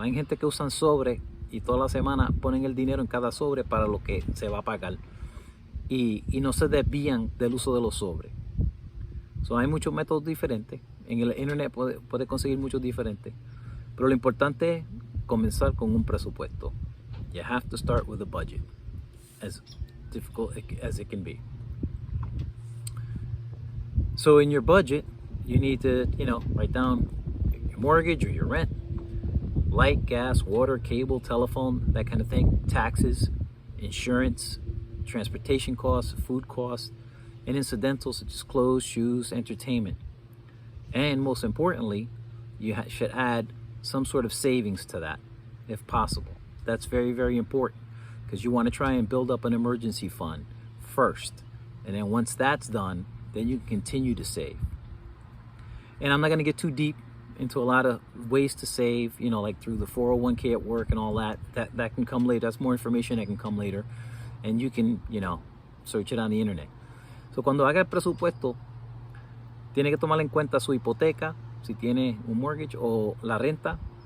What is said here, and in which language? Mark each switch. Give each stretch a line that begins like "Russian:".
Spanish: Hay gente que usan sobre y toda la semana ponen el dinero en cada sobre para lo que se va a pagar. Y no se desvían del uso de los sobres. So, hay muchos métodos diferentes. En el internet puede conseguir muchos diferentes. Pero lo importante es comenzar con un presupuesto.
English: You have to start with a budget, as difficult as it can be. So in your budget, you need to, write down your mortgage or your rent, light, gas, water, cable, telephone, that kind of thing, taxes, insurance, transportation costs, food costs, and incidentals such as clothes, shoes, entertainment. And most importantly, you should add some sort of savings to that, if possible. That's very, very important because you want to try and build up an emergency fund first. And then once that's done, then you can continue to save. And I'm not going to get too deep into a lot of ways to save, like through the 401k at work and all that. That can come later. That's more information that can come later. And you can, search it on the internet.
Spanish: So cuando haga el presupuesto, tiene que tomar en cuenta su hipoteca, si tiene un mortgage o la renta.